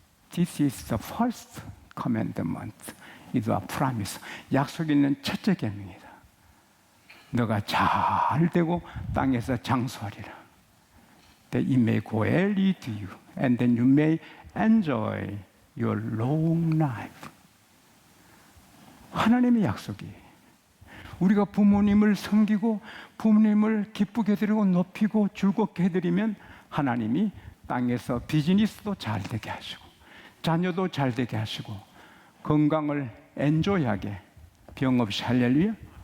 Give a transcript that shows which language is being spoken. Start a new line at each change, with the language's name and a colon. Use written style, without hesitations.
English: This is the first commandment. It's a promise.
Korean: 약속 있는 첫째 계명이다. 너가 잘 되고 땅에서 장수하리라.
English: That it may go well with you, and then you may enjoy your long life.
Korean: 하나님의 약속이 우리가 부모님을 섬기고 부모님을 기쁘게 해드리고 높이고 즐겁게 해드리면 하나님이 땅에서 비즈니스도 잘 되게 하시고 자녀도 잘 되게 하시고 건강을 엔조이하게 병 없이 할렐루야.